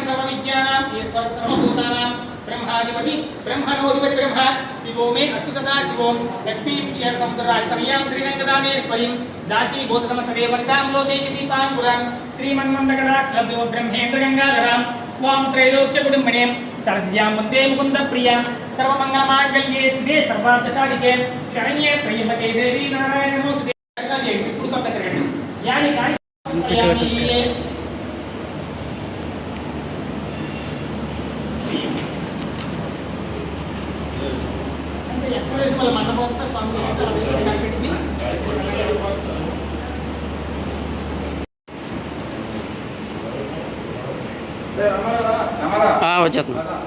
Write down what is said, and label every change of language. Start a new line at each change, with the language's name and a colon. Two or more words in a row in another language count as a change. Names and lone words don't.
Sanskrit: सर्वविद्यानां ईश्वरः सर्वभूतानां ब्रह्माधिपति ब्रह्मणोधिपति ब्रह्म शिवो मे अस्तु तथा शिवो लक्ष्मी क्षीर समुद्रास्तर्यां त्रिरङ्गदामेश्वरीं दासी भूतसमस्तदेव वनितां लोकैकि दीपाङ्कुरां श्रीमन्मन्दकटाक्षलब्धो ब्रह्मेन्द्र गंगाधरां त्वां त्रैलोक्यकुटुम्बिनीं सरस्यां वन्दे मुकुन्दप्रियां सर्वमङ्गलमाङ्गल्ये शिवे सर्वार्थसाधिके शरण्ये त्र्यम्बके देवी नारायण नमोस्तुते।
Telugu: ఇప్పుడు పక్కకి రండి. యాని కాని మళ్ళీ మండపం స్వామి వచ్చేస్తున్నా.